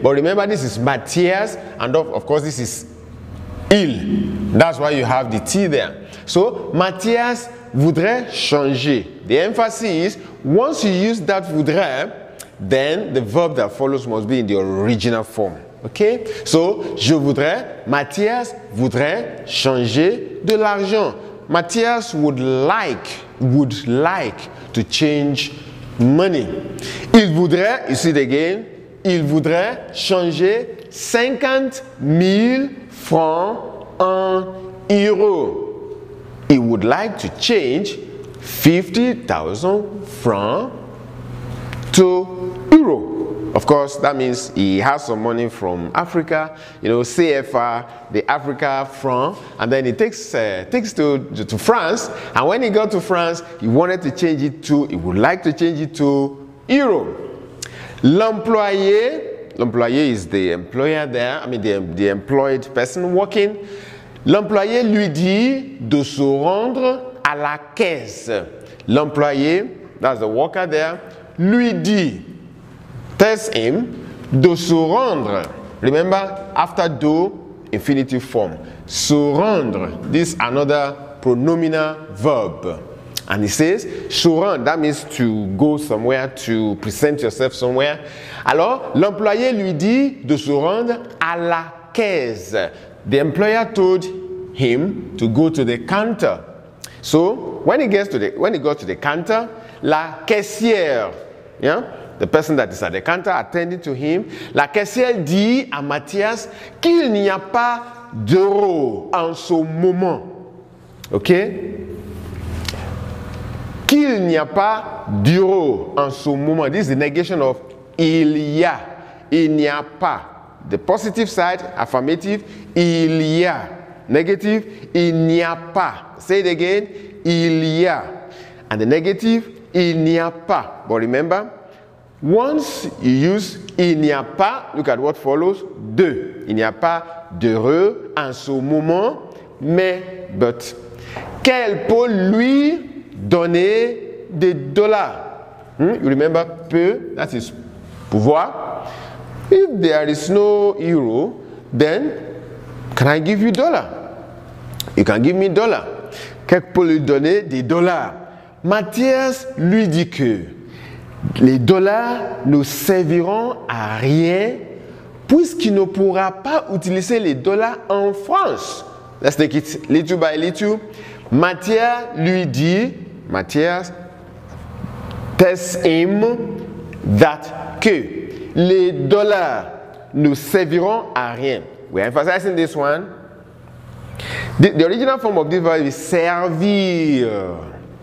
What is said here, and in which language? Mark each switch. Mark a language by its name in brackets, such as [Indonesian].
[English] But remember, this is Mathias, and of course, this is il. That's why you have the T there. So, [French] Mathias voudrait changer. [English] The emphasis is, once you use that voudrait, then the verb that follows must be in the original form. Okay? [French] So, je voudrais, Mathias voudrait changer de l'argent. [English] Mathias would like to change money. [French] Il voudrait, [English] you see it again, [French] il voudrait changer 50 000 francs en euros. [English] He would like to change 50,000 francs to euro. Of course, that means he has some money from Africa, you know, CFR, the Africa franc, and then he takes to France. And when he got to France, he wanted to change it to, he would like to change it to euro. L'employé is the employer there, I mean the employed person working. [French] L'employé lui dit de se rendre à la caisse. [English] L'employé, that's the worker there, [French] lui dit, [English] tells him [French] de se rendre. [English] Remember, after do, infinitive form. [French] Se rendre, [English] this is another pronominal verb. And he says, [French] se rendre, [English] that means to go somewhere, to present yourself somewhere. [French] Alors, l'employé lui dit de se rendre à la caisse. [English] The employer told him to go to the counter. So, when he goes to the counter, [French] la caissière, [English] yeah, the person that is at the counter attending to him, [French] la caissière dit à Mathias qu'il n'y a pas d'euros en ce moment. [English] Ok? [French] Qu'il n'y a pas d'euros en ce moment. [English] This is the negation of il y a. [French] Il n'y a pas. [English] The positive side, affirmative, [French] il y a. Negative, il n'y a pas. [English] Say it again, [French] il y a. [English] And the negative, [French] il n'y a pas. [English] But remember, once you use il n'y a pas, look at what follows, de. [French] Il n'y a pas d'heureux en ce moment, mais, [English] but. [French] Qu'elle peut lui donner des dollars. [English] You remember, peut, that is pouvoir. If there is no euro, then can I give you dollar? You can give me dollar. [French] Quelqu'un peut lui donner des dollars. Mathias lui dit que les dollars ne serviront à rien puisqu'il ne pourra pas utiliser les dollars en France. [English] Let's take it little by little. [French] Mathias lui dit, [English] Mathias tells him that [French] que les dollars ne serviront à rien. [English] We're emphasizing this one. The original form of this verb is servir.